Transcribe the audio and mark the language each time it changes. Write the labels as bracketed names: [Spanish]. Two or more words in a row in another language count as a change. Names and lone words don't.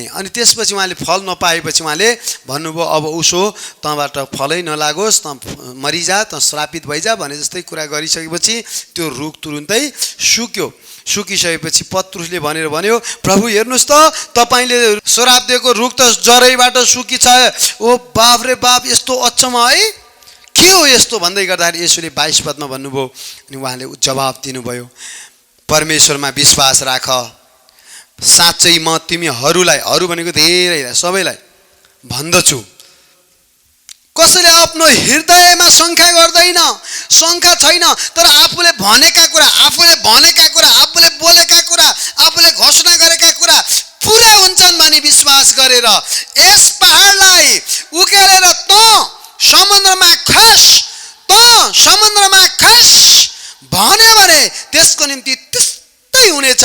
[Nepali] अनि त्यसपछि उहाँले फल नपाएपछि उहाँले भन्नुभयो अब उसो तँबाट फलै नलागोस्, तँ मरिजा, तँ श्रापित भइजा भने जस्तै कुरा गरिसकेपछि त्यो रुख तुरुन्तै सुक्यो। सुकिसकेपछि पत्रुसले भन्यो प्रभु हेर्नुहोस् त तपाईँले श्राप दिएको रुख त जरैबाट सुकिछ। [Hindi] ओ बाप रे बाप, [Nepali] यस्तो अचम्म है, के हो यस्तो भन्दै गर्दाखेरि यसुले 22 पदमा भन्नुभयो। अनि उहाँले जवाब दिनुभयो परमेश्वरमा विश्वास राख, साँच्चै म तिमीहरूलाई, अरू भनेको धेरै सबैलाई भन्दछु, कसैले आफ्नो हृदयमा शङ्का गर्दैन, शङ्का छैन, तर आफूले बोलेका कुरा, आफूले बोलेका कुरा, आफूले घोषणा गरेका कुरा पुरा हुन्छन् भनी विश्वास गरेर यस पहाडलाई उकेलेर त समुद्रमा खस भन्यो भने त्यसको निम्ति त्यस्तै हुनेछ।